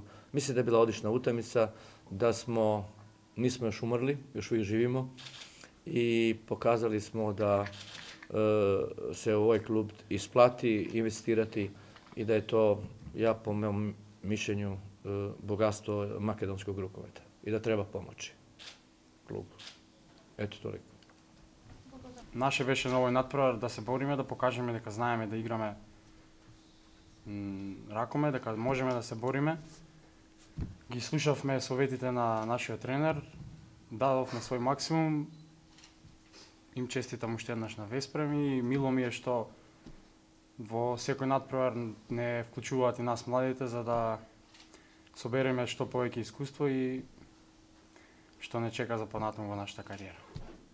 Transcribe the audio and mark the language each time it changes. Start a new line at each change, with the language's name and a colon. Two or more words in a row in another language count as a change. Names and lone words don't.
Croatian: Mislim da je bila odlična utakmica, da nismo još umrli, još uvijek živimo i pokazali smo da se u ovaj klub isplati investirati i da je to, ja po mom mišljenju, bogatstvo makedonskog rukometa i da treba pomoći klubu. Eto toliko.
Macedonian: Наше беше новој надпревар да се бориме, да покажеме дека знаеме да играме ракоме, дека можеме да се бориме. Ги слушавме советите на нашиот тренер, дадовме свој максимум. Им честитам уште еднаш на Веспрем и мило ми е што во секој надпревар не вклучуваат и нас младите за да собереме што повеќе искуство и што не чека за понатаму во нашата кариера.